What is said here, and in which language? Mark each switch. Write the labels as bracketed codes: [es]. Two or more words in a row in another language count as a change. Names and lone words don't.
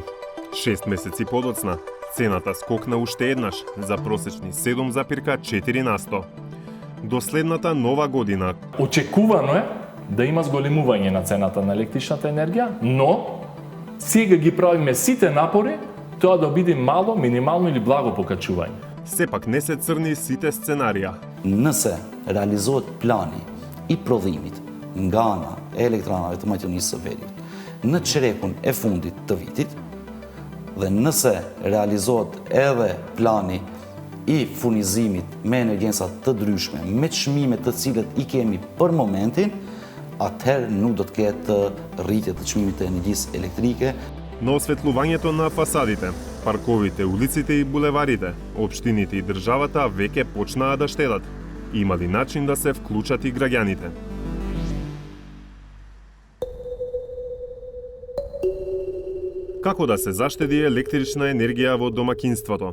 [mk] 6 месеци подоцна, цената скокна уште еднаш за просечни 7,4%. До следната нова година Очекувано е да има зголемување на цената на електричната енергија, но сега ги правиме сите напори тоа да биде мало, минимално или благо покачување. сепак не се црни сите сценарија. [sq] Nëse realizohet plani I prodhimit nga ana e elektranave të maqedonisë së Veriut në çerekun e fundit të vitit dhe nëse realizohet edhe plani I furnizimit me energjensa të ndryshme me çmime të cilët I kemi për momentin, atëherë nuk do të ketë rritje të çmimit të energjisë elektrike. [mk] Но осветлувањето на фасадите, парковите, улиците и булеварите, општините и државата веќе почнаа да штедат. Има ли начин да се вклучат и граѓаните? Како да се заштеди електрична енергија во домакинството?